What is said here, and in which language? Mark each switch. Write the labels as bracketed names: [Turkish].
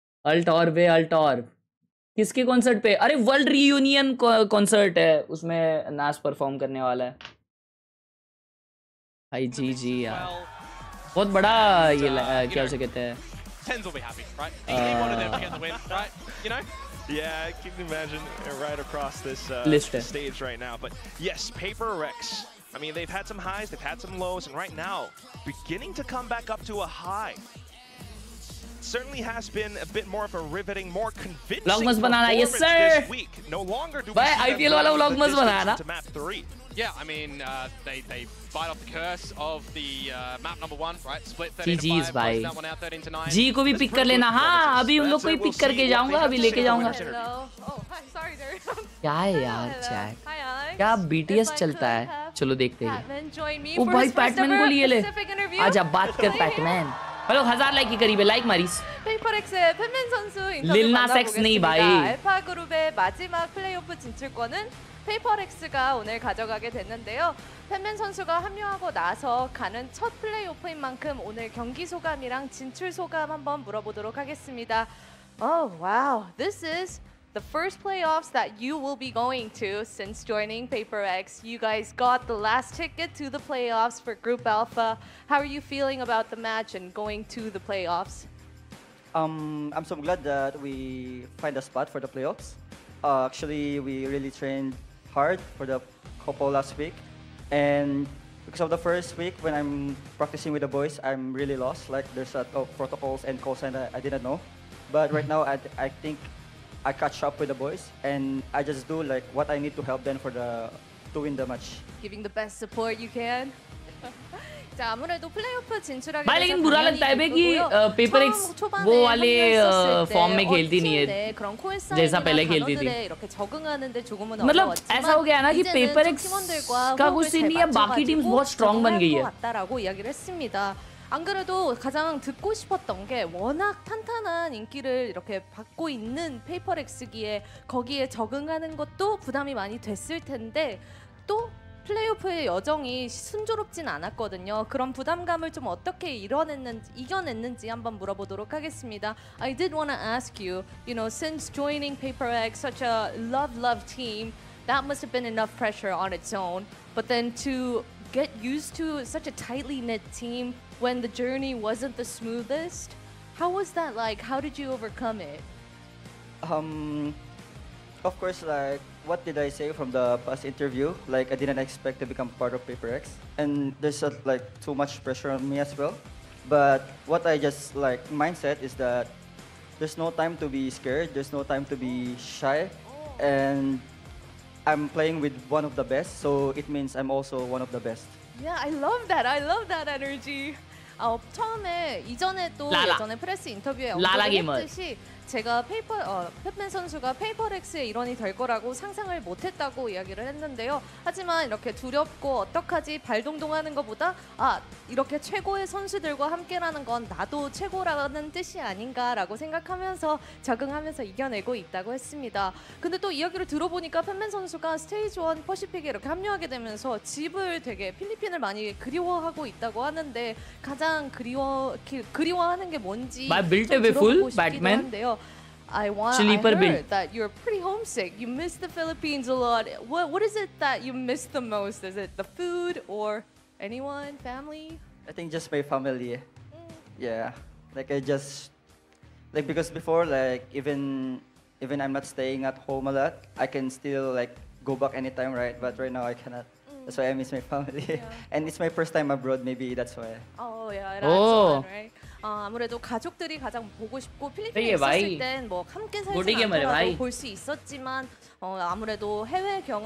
[Hindi] अल्टॉर किसके कॉन्सर्ट पे? अरे वर्ल्ड रीयूनियन कॉन्सर्ट है, उसमें नास परफॉर्म करने वाला है भाई। जी यार बहुत बड़ा ये क्या उसे कहते हैं? [English] Tens will be happy, right? He wanted them to get the win, right? You know? Yeah, I can imagine right across this stage right now. But yes, PRX. I mean, they've had some highs, they've had some lows, and right now, beginning to come back up to a high. Certainly has been a bit more of a riveting, more convincing performance this week. No longer do we see them to map 3. Yeah, I mean, they fight off the curse of the map number 1, right? Split 13-5, close that one out 13-9. [Hindi] जी को भी pick कर लेना। हाँ अभी उन लोग को ही pick करके जाऊंगा, अभी लेके जाऊंगा। क्या है यार चैट? क्या BTS चलता है? चलो देखते हैं। ओ भाई पैटमैन को लिए ले। आजा बात कर पैटमैन। हेलो 1000 लाइक की करीब है, लाइक मारिस। [Korean] 페이퍼렉스의 팬맨 선수 [Hindi] 릴 나스 엑스 नहीं भाई। [Korean] 알파 그룹의 마지막 플레이오프 진출권은 페이퍼렉스가 오늘 가져가게 됐는데요. 팬맨 선수가 합류하고 나서 가는 첫 플레이오프인 만큼 오늘 경기 소감이랑 진출 소감 한번 물어보도록 하겠습니다. [English] Oh wow, this is the first playoffs that you will be going to since joining PRX. You guys got the last ticket to the playoffs for Group Alpha. How are you feeling about the match and going to the playoffs? I'm so glad that we find a spot for the playoffs. Actually, we really trained hard for the couple last week. And because of the first week when I'm practicing with the boys, I'm really lost. Like there's protocols and calls and I didn't know. But right now, I think I catch up with the boys and I just do like what I need to help them to win the match. Giving the best support you can. [Korean] 자, 아무래도 플레이오프 진출하게 [Hindi] भाई लेकिन बुरा लगता है कि PRX वो वाले form में खेलती नहीं है जैसा पहले खेलती थी। मतलब ऐसा हो गया ना कि PRX का कुछ सीन नहीं है, बाकी टीम्स बहुत स्ट्रॉन्ग बन गई है। [Korean] 안 그래도 가장 듣고 싶었던 게 워낙 탄탄한 인기를 이렇게 받고 있는 페이퍼렉스기에 거기에 적응하는 것도 부담이 많이 됐을 텐데 또 플레이오프의 여정이 순조롭진 않았거든요. 그런 부담감을 좀 어떻게 이겨냈는지 한번 물어보도록 하겠습니다. [English] I did want to ask you, since joining PRX, such a love team, that must have been enough pressure on its own. But then to get used to such a tightly knit team when the journey wasn't the smoothest, how was that like? How did you overcome it? Of course, like, what did I say from the past interview? Like, I didn't expect to become part of PRX, and there's like too much pressure on me as well. But what I just like mindset is that there's no time to be scared. There's no time to be shy, and I'm playing with one of the best, so it means I'm also one of the best. Yeah, I love that. I love that energy. [Korean] 처음에 예전에 프레스 인터뷰에 언급했듯이 제가 팬맨 선수가 페이퍼렉스의 일원이 될 거라고 상상을 못했다고 이야기를 했는데요. 하지만 이렇게 두렵고 어떡하지 발동동하는 것보다 이렇게 최고의 선수들과 함께라는 건 나도 최고라는 뜻이 아닌가라고 생각하면서 적응하면서 이겨내고 있다고 했습니다. 근데 또 이야기를 들어보니까 팬맨 선수가 스테이지 1 퍼시픽에 이렇게 합류하게 되면서 집을 되게 필리핀을 많이 그리워하고 있다고 하는데 가장 그리워하는 게 뭔지 좀 들어보고 싶기도 한데요. [English] I heard that you're pretty homesick. You miss the Philippines a lot. What is it that you miss the most? Is it the food or anyone, family? I think just my family. Yeah, like because before, like even I'm not staying at home a lot, I can still like go back anytime, right? But right now I cannot. That's why I miss my family. Yeah. And it's my first time abroad, maybe that's why. Oh yeah, that's one, right? [Korean] 아무래도 가족들이 가장 보고 싶고 필리핀에 있었을 땐 뭐 함께 살지 않더라도 볼 수 있었지만 아무래도 해외